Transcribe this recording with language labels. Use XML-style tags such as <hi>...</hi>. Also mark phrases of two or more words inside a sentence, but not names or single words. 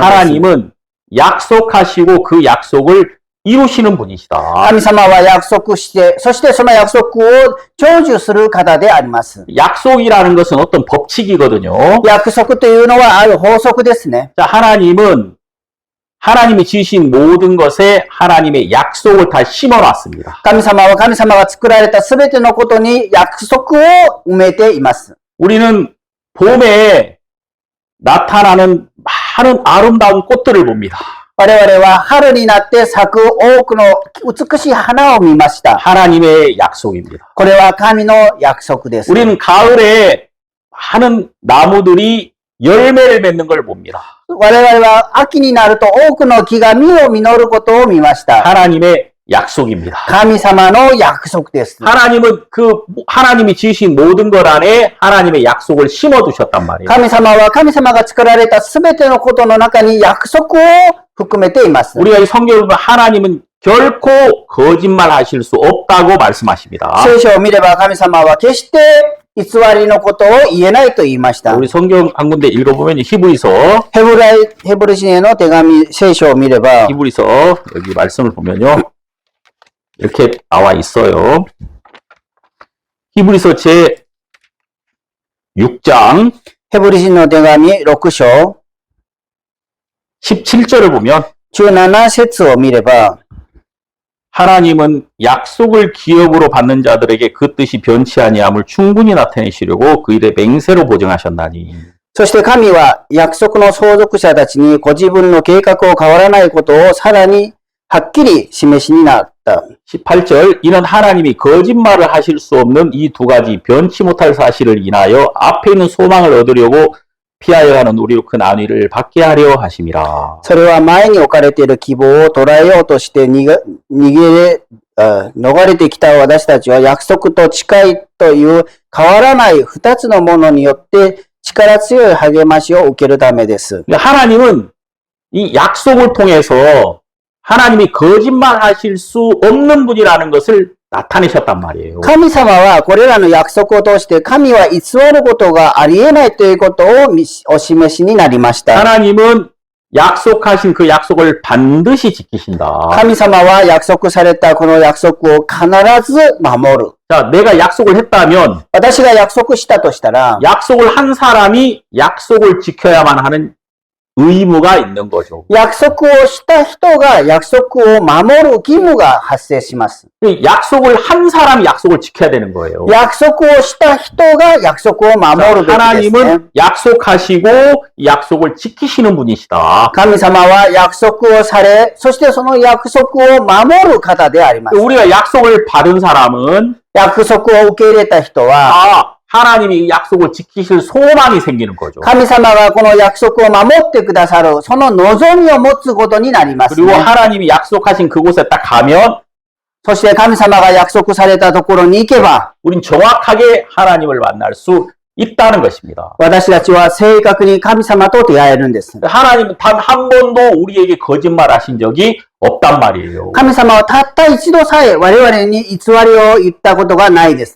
<ko>하나님은 약속하시고 그 약속을 이루시는 분이시다.</ko> <ja>神様は約束して、そしてその約束を成就する方であります。</ja> <ko>약속이라는 것은 어떤 법칙이거든요.</ko> <ja>約束というのはある法則ですね。</ja> <ko>자, 하나님이 지으신 모든 것에 하나님의 약속을 다 심어놨습니다.</ko> <ja>神様は神様が作られたすべてのことに約束を埋めています。</ja> <ko>우리는 봄에 나타나는 많은 아름다운 꽃들을 봅니다.</ko> <ja>我々は春になって咲く多くの美しい花を見ました。</ja> <ko>하나님의 약속입니다.</ko> <ja>これは神の約束です。</ja> <ko>우리는 가을에 많은 나무들이 열매를 맺는 걸 봅니다.</ko> <ja>我々は秋になると多くの木が実を実ることを見ました。</ja> <ko>하나님의 약속입니다.</ko> <ja>神様の約束です。</ja> <ko>하나님이 지으신 모든 것 안에 하나님의 약속을 심어두셨단 말이에요.</ko> <ja>神様は神様が作られたすべてのことの中に約束を含めています。</ja> <ko>우리가 이 성경을 보면 하나님은 결코 거짓말 하실 수 없다고 말씀하십니다.</ko> <ja>聖書を見れば神様は決して偽りのことを言えないと言いました。</ja> <ko>우리 성경 한 군데 읽어보면 히브리서</ko> <ja>ヘブル人への手紙聖書を見れば</ja> <ko>히브리서 여기 말씀을 보면요. 이렇게 나와 있어요. 히브리서 제 6장</ko> <ja>ヘブル人の手紙6章</ja> <ko>17절을 보면</ko> <ja>17 節を見れば</ja> <ko>하나님은 약속을 기업으로 받는 자들에게 그 뜻이 변치 아니함을 충분히 나타내시려고 그 일에 맹세로 보증하셨나니.</ko> <ja>そして神は約束の相続者たちにご自分の計画を変わらないことをさらにはっきり示しになった。</ja> <ko>18절 이는 하나님이 거짓말을 하실 수 없는 이 두 가지 변치 못할 사실을 인하여 앞에 있는 소망을 얻으려고 피하여 가는 우리로 큰 안위를 받게 하려 하심이라.</ko> <ja>それは前に置かれている希望を捉えようとして逃れてきた私たちは約束と誓いという変わらない二つのものによって力強い励ましを受けるためです。</ja> <ko>하나님은 이 약속을 통해서 하나님이 거짓말 하실 수 없는 분이라는 것을 나타내셨단 말이에요.</ko> <ja>神様はこれらの約束を通して神は偽ることがありえないということをお示しになりました。</ja> <ko>하나님은 약속하신 그 약속을 반드시 지키신다.</ko> <ja>神様は約束されたこの約束を必ず守る。</ja> <ko>자, 내가 약속을 했다면</ko> <ja>私が約束したとしたら、</ja> <ko>약속을 한 사람이 약속을 지켜야만 하는 의무가 있는 거죠.</ko> <ja>約束をした人が約束を守る義務が発生します。</ja> <ko>약속을 한 사람이 약속을 지켜야 되는 거예요.</ko> <ja>約束をした人が約束を守るべきですね。</ja> <ko>하나님은 약속하시고 약속을 지키시는 분이시다.</ko> <ja>神様は約束をされ、そしてその約束を守る方であります。</ja> <ko>우리가 약속을 받은 사람은</ko> <ja>約束を受け入れた人は、</ja> <ko>하나님이 약속을 지키실 소망이 생기는 거죠.</ko> <ja>神様がこの約束を守ってくださる、その望みを持つことになります、</ja> <ko>그리고 ね。 하나님이 약속하신 그곳에 딱 가면</ko> <ja>そして神様が約束されたところに行けば、</ja> <ko>우린 정확하게 하나님을 만날 수 있다는 것입니다.</ko> <ja>私たちは正確に神様と出会えるんです。</ja> <ko>하나님은 단 한 번도 우리에게 거짓말 하신 적이 없단 말이에요.</ko> <ja>神様はたった一度さえ我々に偽りを言ったことがないです。</ja>